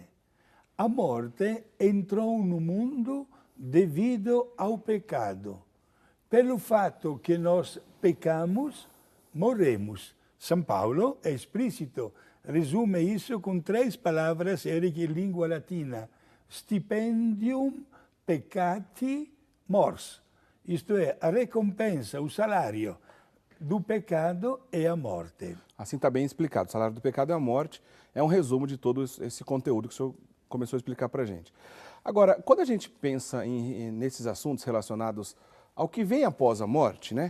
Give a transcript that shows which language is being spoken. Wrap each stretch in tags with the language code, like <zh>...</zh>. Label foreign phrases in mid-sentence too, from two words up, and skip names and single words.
<pt>A morte entrou no mundo devido ao pecado. Pelo fato que nós pecamos, morremos. São Paulo é explícito, resume isso com 3 palavras, Eric, em língua latina.</pt> <la>Stipendium peccati mors.</la> <pt>Isto é, a recompensa, o salário do pecado é a morte. Assim está bem explicado. O salário do pecado é a morte. É um resumo de todo esse conteúdo que o senhor começou a explicar para a gente. Agora, quando a gente pensa nesses assuntos relacionados ao que vem após a morte, né?</pt>